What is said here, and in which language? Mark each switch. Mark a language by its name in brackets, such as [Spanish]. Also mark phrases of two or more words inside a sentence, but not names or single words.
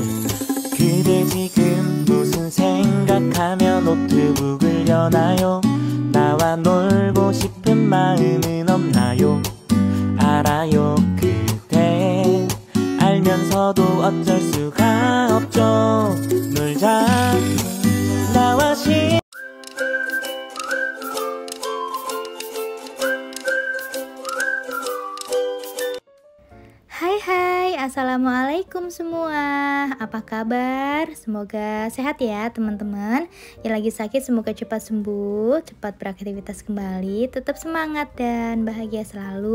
[Korean] 그대 지금 무슨 생각하며 노트북을 여나요? 나와 놀고 싶은 마음은 없나요? 알아요. 그대 알면서도 어쩔 수가 없죠. 놀자 나와 [Indonesian] Hai, assalamualaikum semua. Apa kabar? Semoga sehat ya teman-teman. Yang lagi sakit semoga cepat sembuh, cepat beraktivitas kembali, tetap semangat dan bahagia selalu.